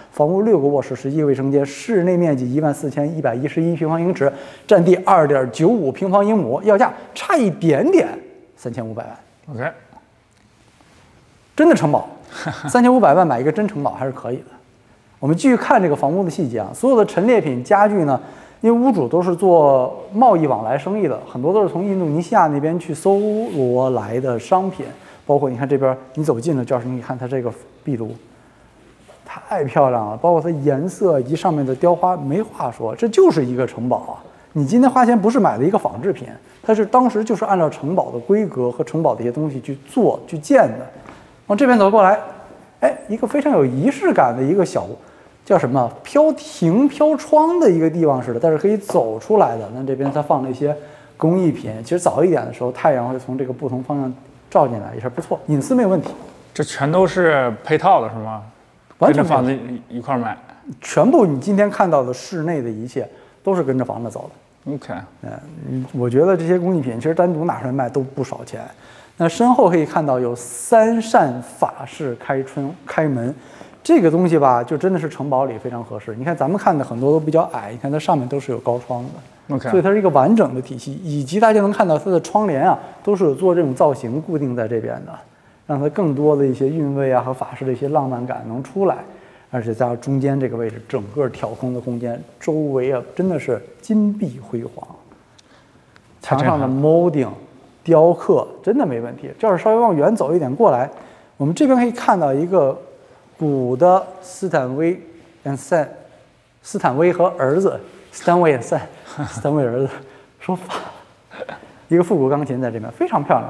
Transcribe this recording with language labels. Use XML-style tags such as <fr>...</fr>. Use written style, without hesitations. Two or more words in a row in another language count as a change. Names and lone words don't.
<zh>房屋6個臥室，11個衛生間，室內面積14111平方英尺，佔地2.95平方英畝，要價差一點點，3500萬。 OK。真的城堡。3500萬買一個真城堡還是可以的。我們繼續看這個房屋的細節啊，所有的陳列品、家具呢，因為屋主都是做貿易往來生意的，很多都是從印度尼西亞那邊去搜羅來的商品，包括你看這邊，你走近了，就是你看它這個壁爐，太漂亮了，包括它顏色以及上面的雕花，沒話說，這就是一個城堡啊。你今天花錢不是買了一個仿製品，它是當時就是按照城堡的規格和城堡的一些東西去做去建的。往這邊走過來，哎，一個非常有儀式感的一個小，叫什麼飄亭飄窗的一個地方似的，但是可以走出來的。那這邊它放了一些工藝品，其實早一點的時候，太陽會從這個不同方向照進來，也是不錯，隱私沒有問題。這全都是配套的是嗎？完全跟着房子一塊買。全部你今天看到的室內的一切都是跟着房子走的。 OK。我覺得這些工藝品其實單獨拿出來賣都不少錢。那身後可以看到有3扇法式開門，這個東西吧，就真的是城堡裡非常合適。你看咱們看的很多都比較矮，你看它上面都是有高窗的，OK，所以它是一個完整的體系。以及大家能看到它的窗簾啊，都是有做這種造型固定在這邊的，讓它更多的一些韻味啊和法式的一些浪漫感能出來。而且在中間這個位置，整個挑空的空間，周圍啊真的是金碧輝煌，牆上的 molding。雕刻真的沒問題。這兒稍微往遠走一點過來，我們這邊可以看到一個古的斯坦威和兒子斯坦威兒子說法，一個復古鋼琴在這邊非常漂亮。</zh>